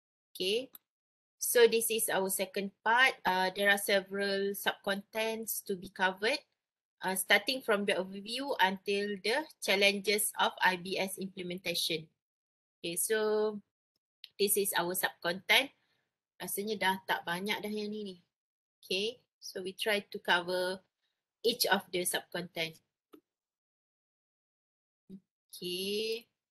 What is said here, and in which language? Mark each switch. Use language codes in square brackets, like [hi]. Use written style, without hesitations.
[en] Okay, so this is our second part. There are several sub-contents to be covered, starting from the overview until the challenges of IBS implementation. Okay, so this is our sub-content. [ms] Rasanya dah tak banyak dah yang ni. [en] Okay, so we try to cover each of the sub-content. Okay.